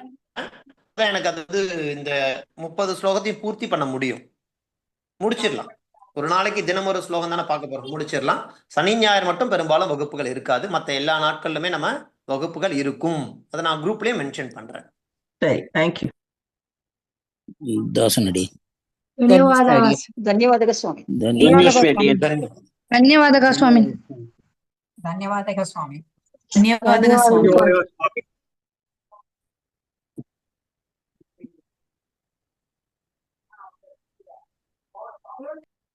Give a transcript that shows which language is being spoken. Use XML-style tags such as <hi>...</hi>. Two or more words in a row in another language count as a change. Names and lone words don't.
<ta>எனக்கு அது வந்து இந்த 30 ஸ்லோகத்தையும் பூர்த்தி பண்ண முடியும், முடிச்சிடலாம். ஒரு நாளைக்கு தினம் ஒரு ஸ்லோகம் தானே பார்க்க போறோம், முடிச்சிடலாம். சனி ஞாயிறு மட்டும் பெரும்பாலும் வகுப்புகள் இருக்காது. மற்ற எல்லா நாட்கள்லுமே நம்ம வகுப்புகள் இருக்கும். அதை நான் குரூப்லயே மென்ஷன் பண்றேன். சரி, தேங்க்யூ. దాసనడి</ta> <te>ధన్యవాదాలు స్వామి. ధన్యవాదాలు స్వామి. ధన్యవాదాలు స్వామి. ధన్యవాదాలు స్వామి.</te>